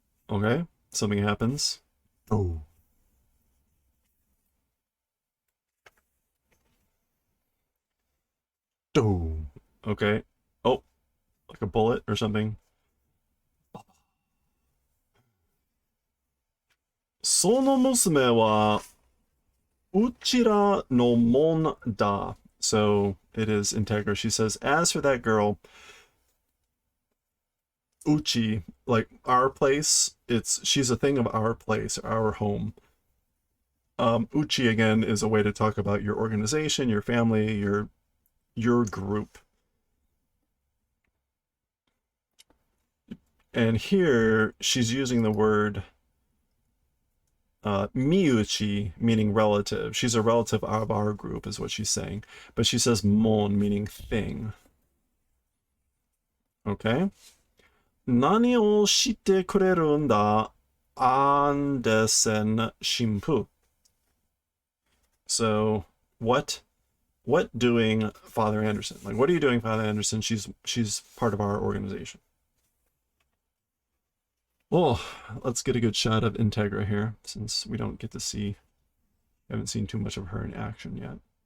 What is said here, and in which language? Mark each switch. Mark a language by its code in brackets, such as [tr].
[en] Okay, something happens. Oh. Oh. Okay. Oh, like a bullet or something. [ja] その娘はうちらのもんだ. [en] So it is Integra. She says, as for that girl, Uchi, like our place, she's a thing of our place, our home. Uchi again is a way to talk about your organization, your family, your group. And here she's using the word miuchi, meaning relative. She's a relative of our group, is what she's saying. But she says mon, meaning thing. Okay. [ja] 何をしてくれるんだ、アンデセン神父. [en] So, what doing, Father Anderson? Like, what are you doing, Father Anderson? She's part of our organization. Well, let's get a good shot of Integra here, since we don't get to see, haven't seen too much of her in action yet.